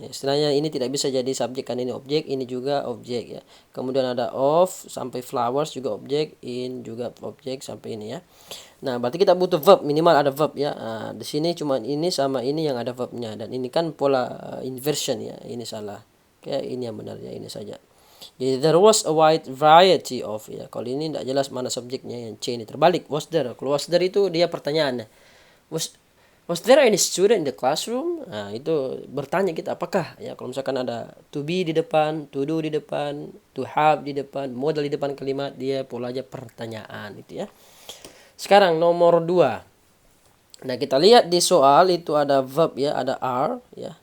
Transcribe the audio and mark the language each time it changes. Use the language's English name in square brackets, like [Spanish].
[Indonesian] Istilahnya ini tidak bisa jadi subjek, kan ini objek, ini juga objek ya. Kemudian ada of sampai flowers juga objek, in juga objek sampai ini ya. Nah, berarti kita butuh verb, minimal ada verb ya. Nah, di sini cuma ini sama ini yang ada verbnya, dan ini kan pola inversion ya. Ini salah. Oke, ini yang benar ya, ini saja. [English] Jadi there was a wide variety of ya. [Indonesian] Kalau ini tidak jelas mana subjeknya, yang C ini terbalik. Was there? Kalau was there itu dia pertanyaannya. [English] Was there any student in the classroom? [Indonesian] Nah, itu bertanya kita apakah ya. Kalau misalkan ada to be di depan, to do di depan, to have di depan, modal di depan kalimat, dia polanya pertanyaan itu ya. Sekarang nomor 2. Nah, kita lihat di soal itu ada verb ya, ada are ya.